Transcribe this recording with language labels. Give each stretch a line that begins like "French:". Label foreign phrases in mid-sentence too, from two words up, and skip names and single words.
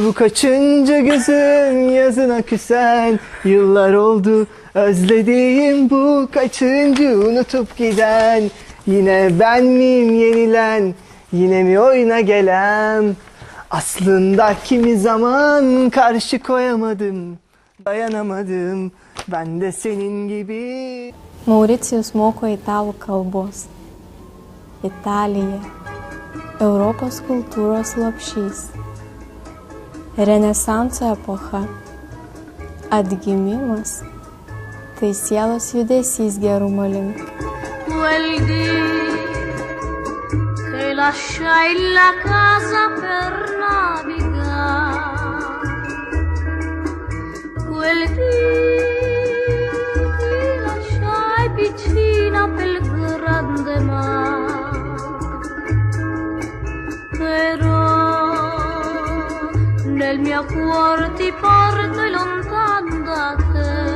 Turkish: Bu kaçıncı gözüm yazına küsen, yıllar oldu özlediğim bu kaçıncı unutup giden. Yine ben miyim yenilen, yine mi oyuna gelen? Aslında kimi zaman karşı koyamadım, dayanamadım, ben de senin gibi.
Lithuanian: Mauricijus moko italų kalbos. Italija – Europos kultūros lopšys. Renesanso epocha. Atgimimas – tai sielos judesys gerumo link.
Italian: Che lasciai la casa per navigare, quel dì ti lasciai piccina pel grande mare, però nel mio cuore ti porto lontan da te.